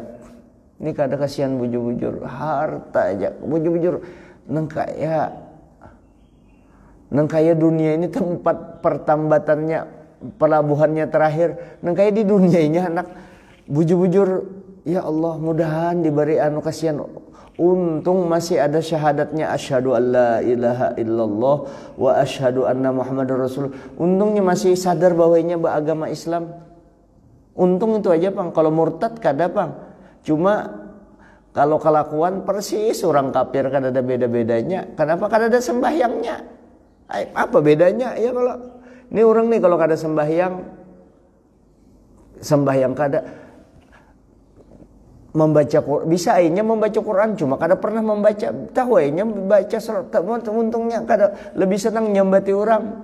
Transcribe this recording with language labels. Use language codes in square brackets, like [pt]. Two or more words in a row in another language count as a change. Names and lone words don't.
[bjn] Ini kada kasihan bujur-bujur harta aja, bujur-bujur nang kaya dunia ini tempat pertambatannya, pelabuhannya terakhir. Nang kaya di dunia ini anak bujur-bujur, [ar] يا الله [bjn] mudahan diberi anu kasihan. Untung masih ada syahadatnya [ar] أشهد ألا إله إلا الله وأشهد أن محمدا رسول. [bjn] Untungnya masih sadar bahwa ini beragama Islam. Untung itu aja Bang. Kalau murtad kada Bang. Cuma kalau kelakuan persis orang kafir kada ada beda-bedanya. Kenapa kada ada sembahyangnya? Apa bedanya? Ya kalau ini orang nih kalau kada sembahyang kada membaca Quran, bisa aja membaca Quran cuma kada pernah membaca, tahu aja baca surat, untungnya kada lebih senang nyambati orang.